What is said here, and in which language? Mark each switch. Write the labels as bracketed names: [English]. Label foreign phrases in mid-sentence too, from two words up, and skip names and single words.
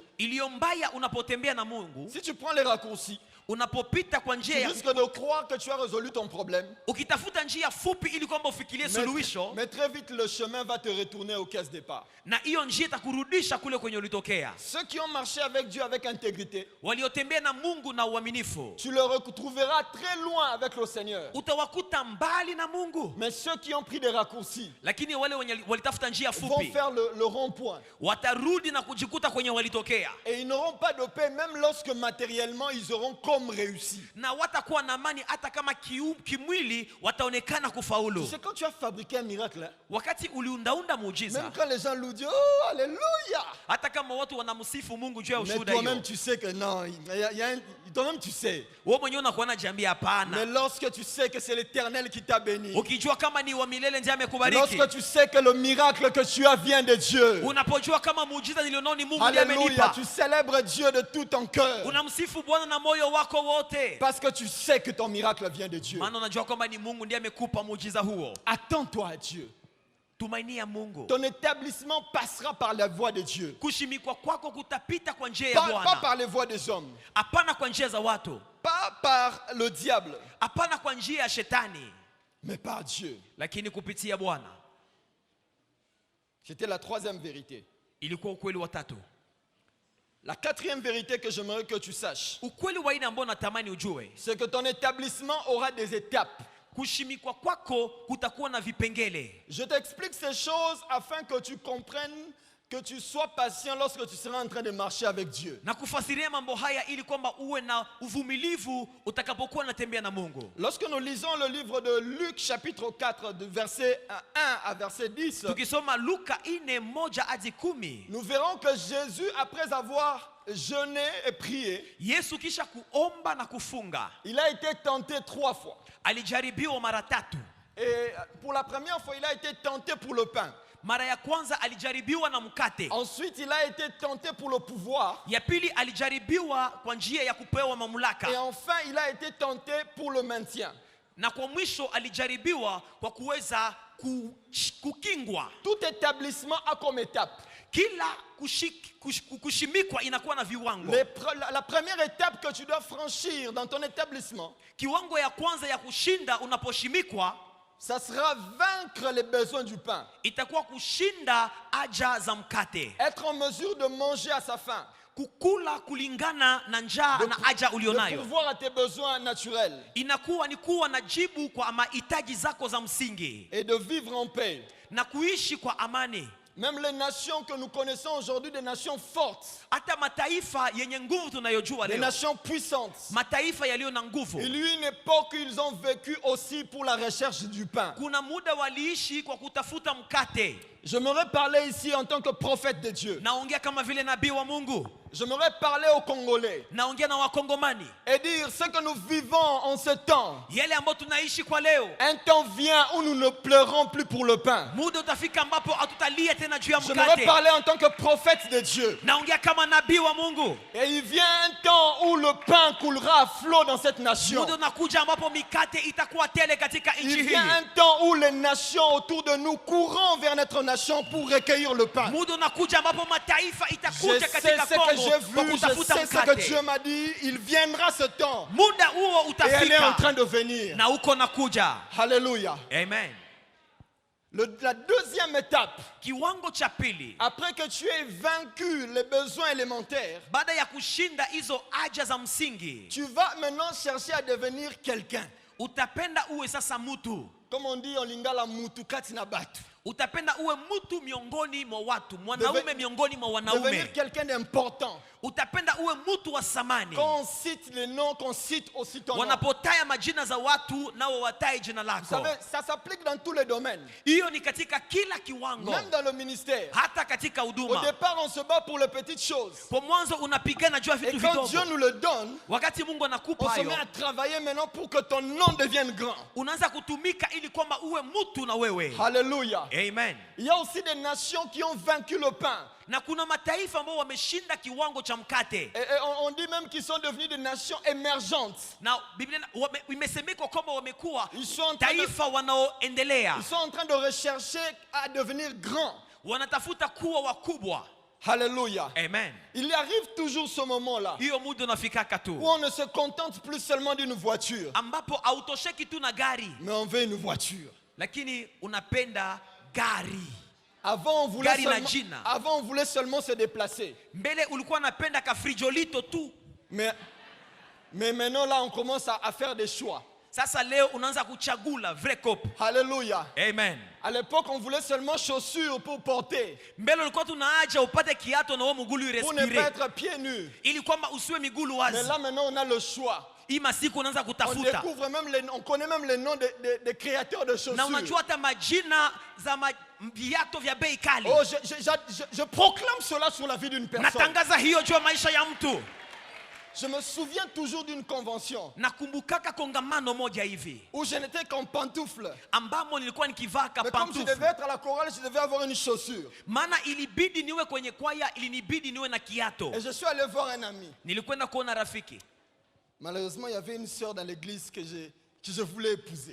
[Swahili] Iliyo mbaya unapotembea na Mungu, [French] Si tu prends les raccourcis, [Swahili] unapopita kwa [French] tu [Swahili] njia ya [French] risques de croire que tu as résolu ton problème. [Swahili] ukitafuta njia fupi ili kwamba ufikirie suluhisho, [French] Mais très vite, le chemin va te retourner aux caisses départ. [Swahili] na hiyo njia itakurudisha kule kwenye ulitokea. [French] Ceux qui ont marché avec Dieu avec intégrité, [Swahili] Waliotembea na Mungu na uaminifu, [French] tu le retrouveras très loin avec le Seigneur. [Swahili] utawakuta mbali na Mungu. [French] Mais ceux qui ont pris des raccourcis [Swahili] Lakini wale wenye walitafuta njia [French] vont [Swahili] fupi [French] faire le rond-point. [Swahili] watarudi na kujikuta kwenye walitokea, [French] Et ils n'auront pas de paix, même lorsque matériellement ils auront comme réussi. [Swahili] na watakuwa na amani hata kama kimwili wataonekana [French] Tu [Swahili] kufaulu. [French] sais, quand tu as fabriqué un miracle, hein, [Swahili] Wakati uliundaunda [French] même [Swahili] muujiza, [French] quand les gens louent Dieu, oh, alléluia! [Swahili] hata kama watu wanamsifu Mungu juu ya [French] Mais [Swahili] ushuhuda [French] toi-même, [Swahili] hiyo, [French] tu sais que non, toi-même, tu sais. [Swahili] wewe mwenyewe unakuwa na jambi [French] Mais [Swahili] hapana. [French] lorsque tu sais que c'est l'Éternel qui t'a béni, [Swahili] Ukijua kama ni wa milele ndiye amekubariki. [French] Lorsque tu sais que le miracle que tu as vient de Dieu. [Swahili] Unapojua kama muujiza nilionao ni Mungu ndiye [French] Alléluia. [Swahili] amenipa. [French] Tu célèbres Dieu de tout ton cœur. [Swahili] Unamsifu Bwana na moyo wako wote. [French] Parce que tu sais que ton miracle vient de Dieu. [Swahili] Maana unajua kwamba ni Mungu ndiye amekupa muujiza huo. [French] Attends-toi à Dieu. [Swahili] Tumainia Mungu. [French] Ton établissement passera par la voie de Dieu. [Swahili] Kushimikwa kwako kutapita kwa njia ya [French] Pas [Swahili] Bwana. [French] par les voies des hommes. [Swahili] Hapana kwa njia za watu. [French] Pas par le diable. [Swahili] Hapana kwa njia ya shetani. [French] Mais par Dieu. [Swahili] Lakini kupitia Bwana. [French] C'était la troisième vérité. [Swahili] Ilikuwa ukweli wa tatu. [French] La quatrième vérité que j'aimerais que tu saches, [Swahili] Ukweli wa ine ambao natamani ujue. [French] c'est que ton établissement aura des étapes. [Swahili] Kushimikwa kwako kutakuwa na vipengele. [French] Je t'explique ces choses afin que tu comprennes, que tu sois patient lorsque tu seras en train de marcher avec Dieu. [Swahili] Na kufasiria mambo haya ili kwamba uwe na uvumilivu utakapokuwa unatembea na Mungu. [French] Lorsque nous lisons le livre de Luc chapitre 4 de verset 1 à verset 10, [Swahili] Tukisoma Luka 4:1-10, [French] nous verrons que Jésus, après avoir jeûné et prié, [Swahili] Yesu kisha kuomba na kufunga, [French] il a été tenté 3 fois. [Swahili] alijaribiwa mara 3. [French] Et pour la première fois, il a été tenté pour le pain. [Swahili] Mara ya kwanza alijaribiwa na mkate. [French] Ensuite, il a été tenté pour le pouvoir. [Swahili] Ya pili alijaribiwa kwa njia ya kupewa [French] Et [Swahili] mamlaka. [French] enfin, il a été tenté pour le maintien. [Swahili] Na kwa mwisho alijaribiwa kwa kuweza kukingwa. [French] Tout établissement a comme étape. [Swahili] Kila kushimikwa inakuwa na viwango. [French] La première étape que tu dois franchir dans ton établissement, [Swahili] Kiwango ya kwanza ya kushinda unaposhimikwa, [French] ça sera vaincre les besoins du pain. [Swahili] itakuwa kushinda haja za mkate. [French] Être en mesure de manger à sa faim. [Swahili] Kukula kulingana na njaa na haja [French] De [Swahili] ulionayo. [French] pouvoir à tes besoins naturels. [Swahili] Inakuwa ni kuwa na jibu kwa mahitaji zako za msingi. [French] Et de vivre en paix. [Swahili] Na kuishi kwa amani. [French] Même les nations que nous connaissons aujourd'hui, des nations fortes, [Swahili] Hata mataifa yenye nguvu tunayojua [French] des [Swahili] leo. [French] nations puissantes, [Swahili] Mataifa yaliyo na nguvu. [French] il y a eu une époque où ils ont vécu aussi pour la recherche du pain. [Swahili] Kuna muda waliishi kwa kutafuta mkate. [French] J'aimerais parler ici en tant que prophète de Dieu. [Swahili] Naongea kama vile nabii wa Mungu. [French] J'aimerais parler aux Congolais [Swahili] Naongea na Wakongomani. [French] et dire ce que nous vivons en ce temps. [Swahili] Yale ambayo tunaishi kwa leo. [French] Un temps vient où nous ne pleurons plus pour le pain. [Swahili] Muda utafika ambapo hatutalia tena juu ya [French] J'aimerais [Swahili] mkate. [French] parler en tant que prophète de Dieu. [Swahili] Naongea kama nabii wa Mungu. [French] Et il vient un temps où le pain coulera à flot dans cette nation. [Swahili] Muda unakuja ambapo mikate itakuwa tele katika nchi [French] Il [Swahili] hii. [French] vient un temps où les nations autour de nous courront vers notre nation pour recueillir le pain. [Swahili] Muda unakuja ambapo mataifa [French] Je [Swahili] itakuja [French] sais [Swahili] katika [French] ce que [Swahili] Kongo [French] j'ai [Swahili] kwa [French] vu, je [Swahili] kutafuta [French] sais ce que Dieu [Swahili] mkate. [French] m'a dit. Il viendra ce temps. [Swahili] Muda huo [French] Et elle est en [Swahili] utafika [French] train de venir. [Swahili] na uko nakuja. [French] Alléluia. [Swahili] Amen. [French] La deuxième étape, [Swahili] Kiwango cha pili, [French] après que tu aies vaincu les besoins élémentaires, [Swahili] baada ya kushinda hizo haja za msingi, [French] tu vas maintenant chercher à devenir quelqu'un. [Swahili] utapenda uwe sasa mtu. [French] Comme on dit en lingala, [Lingala] mutu kati na batu. [Swahili] Utapenda uwe mtu miongoni mwa watu, mwanaume miongoni mwa [French] Devenir [Swahili] wanaume. [French] quelqu'un d'important. [Swahili] Utapenda uwe mtu wa samani. [French] Quand on cite les noms, qu'on cite aussi ton nom. [Swahili] Wanapotaya majina za watu nao watae jina [French] Vous [Swahili] lako. [French] savez, ça s'applique dans tous les domaines. [Swahili] Hiyo ni katika kila kiwango, [French] Même dans le ministère. [Swahili] hata katika [French] Au [Swahili] huduma. [French] départ, on se bat pour les petites choses. [Swahili] Kwa mwanzo unapigana juu ya [French] Et [Swahili] vitu [French] quand Dieu [Swahili] vidogo. [French] nous le donne, [Swahili] Wakati Mungu [French] on [Swahili] anakupa [French] se [Swahili] hayo, [French] met à travailler maintenant pour que ton nom devienne grand. [Swahili] unaanza kutumika ili kwamba uwe mtu na wewe. [French] Alléluia. [Swahili] Amen. [French] Il y a aussi des nations qui ont vaincu le pain. [Swahili] Na kuna mataifa ambao wameshinda kiwango cha mkate. [French] Et on dit même qu'ils sont devenus des nations émergentes. [Swahili] Na Biblia imesemekwa kwamba wamekuwa [French] Ils sont en train de, [Swahili] taifa wanaoendelea. [French] ils sont en train de rechercher à devenir grands. [Swahili] Wanatafuta kuwa wakubwa. [French] Alléluia. [Swahili] Amen. [French] Il arrive toujours ce moment-là [Swahili] Hiyo muda unafikaka [French] où tu on ne se contente plus seulement d'une voiture, [Swahili] ambapo hautosheki tu na gari, [French] mais on veut une voiture. [Swahili] lakini unapenda gari. [French] Avant [Swahili] Gari na jina. [French] on voulait seulement se déplacer. [Swahili] Mbele ulikuwa unapenda kafrijolito tu. [French] Mais maintenant, là, on commence à faire des choix. [Swahili] Sasa leo unaanza kuchagula [French] vrai cop. Alléluia. [Swahili] Amen. [French] À l'époque, on voulait seulement chaussures pour porter, [Swahili] Mbele ulikuwa tunaacha upate kiato na wewe mgulu [French] pour ne pas [Swahili] irespire, [French] être pieds nus. [Swahili] ili kwamba usiwe migulu [French] Mais [Swahili] wazi. [French] là, maintenant, on a le choix. [Swahili] Hii masiku unaanza [French] On [Swahili] kutafuta. [French] découvre même on connaît même les noms des créateurs de [Swahili] Na [French] chaussures. [Swahili] unajua hata majina za viato vya bei kali. [French] Oh, je proclame cela sur la vie d'une personne. [Swahili] Natangaza hiyo juu ya maisha ya mtu. [French] Je me souviens toujours d'une convention [Swahili] Nakumbukaka kongamano moja hivi [French] où je n'étais qu'en pantoufle. [Swahili] ambamo nilikuwa nikivaa [French] Mais comme je devais [Swahili] kapantufle. [French] être à la chorale, je devais avoir une chaussure. [Swahili] Maana ilibidi niwe kwenye kwaya, ilinibidi niwe na kiato. [French] Et je suis allé voir un ami. [Swahili] Nilikwenda kuona rafiki. [French] Malheureusement, il y avait une sœur dans l'église que je voulais épouser.